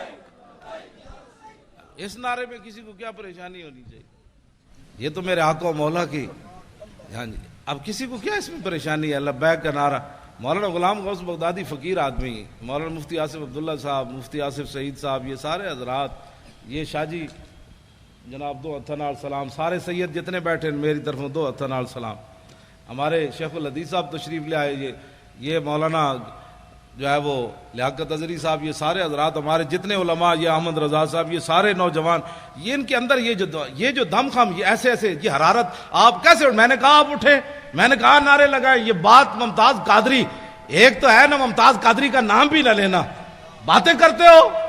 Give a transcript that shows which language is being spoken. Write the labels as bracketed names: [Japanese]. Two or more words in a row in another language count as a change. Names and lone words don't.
[Urdu] اس نعرے میں کسی کو کیا پریشانی ہونی چاہیے؟ یہ تو میرے آقا و مولا کی. ہاں جی, اب کسی کو کیا اس میں پریشانی ہے؟ لبیک کا نعرہ. مولانا غلام غوث بغدادی فقیر آدمی, مولانا مفتی آصف عبداللہ صاحب, مفتی آصف سعید صاحب, یہ سارے حضرات, یہ شاہ جی جناب 2 [Punjabi] ہتھاں نال سلام, [Urdu] سارے سید جتنے بیٹھے ہیں میری طرف 2 [Punjabi] ہتھاں نال سلام. [Urdu] ہمارے شیخ الحدیث صاحب تشریف لے آئے, یہ مولانا جو ہے وہ لیاقت اظہری صاحب, یہ سارے حضرات ہمارے جتنے علماء, یہ احمد رضا صاحب, یہ سارے نوجوان, یہ ان کے اندر یہ جو دم خم, یہ ایسے یہ حرارت, آپ کیسے؟ میں نے کہا آپ اٹھے, میں نے کہا نعرے لگائے. یہ بات ممتاز قادری, ایک تو ہے نا ممتاز قادری کا نام بھی نہ لینا, باتیں کرتے ہو.